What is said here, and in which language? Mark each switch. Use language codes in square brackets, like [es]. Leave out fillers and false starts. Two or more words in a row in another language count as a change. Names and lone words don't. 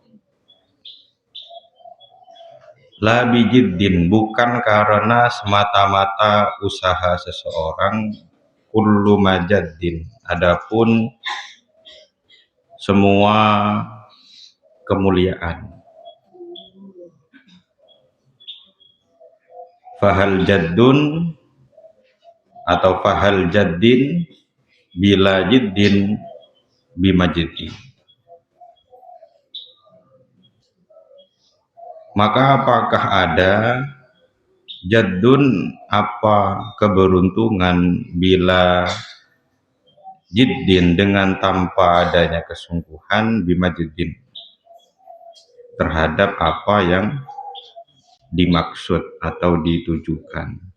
[ar] لا بجدّ, [id] bukan karena semata-mata usaha seseorang, [ar] كلّ مجد, [id] adapun semua kemuliaan. [ar] فهل جدّ atau فهل جدّ بلا جدّ بمجد. [id] Maka apakah ada jaddun, apa keberuntungan, [ar] بلا جدّ, [id] dengan tanpa adanya kesungguhan, bimajidin, terhadap apa yang dimaksud atau ditujukan.